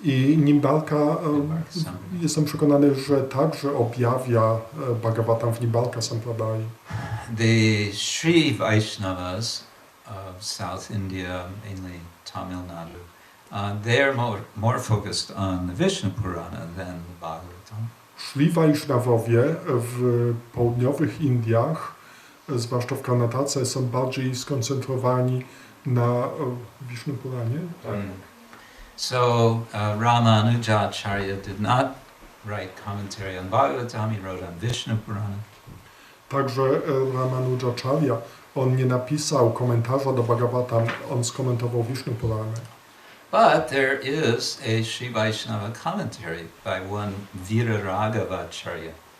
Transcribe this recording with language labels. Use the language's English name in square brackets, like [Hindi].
[Polish] I Nimbarka, jestem przekonany, że także objawia Bhagavatam w Nimbarka Sampradai. [English] The Sri Vaishnavas of South India, mainly Tamil Nadu, they're more focused on the Vishnu Purana than the Bhagavatam. [Polish] Szli Wajsznawowie w południowych Indiach, zwłaszcza w Karnatace, są bardziej skoncentrowani na Vishnu Puranie. [English] So Ramanujacharya did not write commentary on Bhagavatam, he wrote on Vishnu Purana. [Polish] Także Ramanujacharya, on nie napisał komentarza do Bhagavatam, on skomentował Vishnu Purana. [English] But there is a Sri Vaishnava commentary by one Viraragavacharya.